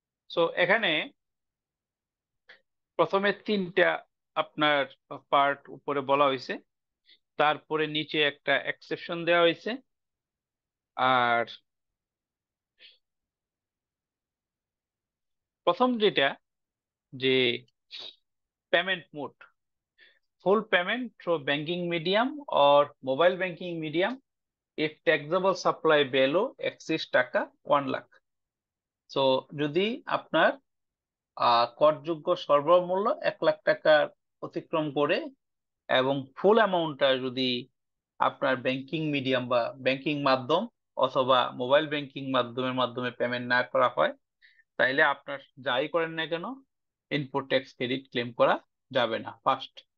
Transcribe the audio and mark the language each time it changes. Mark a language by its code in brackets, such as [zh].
[bn] So এখানে প্রথমে তিনটা আপনার পার্ট উপরে বলা হয়েছে, তারপরে নিচে একটা এক্সেপশন দেওয়া হয়েছে। আর প্রথম যেটা, যে payment mode, [en] full payment through banking medium or mobile banking medium if taxable supply value exceeds টাকা 1 লাখ। [bn] সো যদি আপনার করযোগ্য সরবরাহ মূল্য 1 লাখ টাকার অতিক্রম করে এবং ফুল অ্যামাউন্টটা যদি আপনার ব্যাংকিং মিডিয়াম বা ব্যাংকিং মাধ্যম অথবা মোবাইল ব্যাংকিং মাধ্যমে পেমেন্ট না করা হয়, তাইলে আপনার যাই করেন না কেন ইনপুট ট্যাক্স ক্রেডিট ক্লেম করা যাবে না, ফার্স্ট।